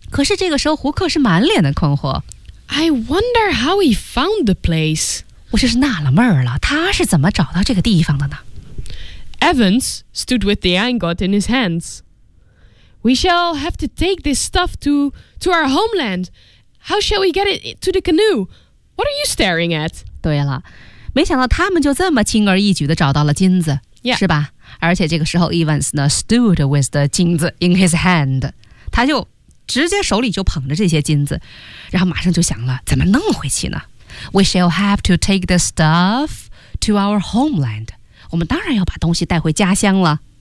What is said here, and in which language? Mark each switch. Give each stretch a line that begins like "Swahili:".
Chinese: 可是这个时候，胡克是满脸的困惑。
English: I wonder how he found the place.
Chinese: 我就是纳了闷了，他是怎么找到这个地方的呢
English: ？Evans stood with the ingot in his hands. We shall have to take this stuff to our homeland. How shall we get it to the canoe? What are you staring at?
Chinese: 对了，没想到他们就这么轻而易举地找到了金子、 yeah. 是吧？而且这个时候 Evans 呢
English: stood with the
Chinese: 金子
English: in his hand，
Chinese: 他就直接手里就捧着这些金子，然后马上就想了怎么弄回去呢？
English: We shall have to take the stuff to our homeland，
Chinese: 我们当然要把东西带回家乡了。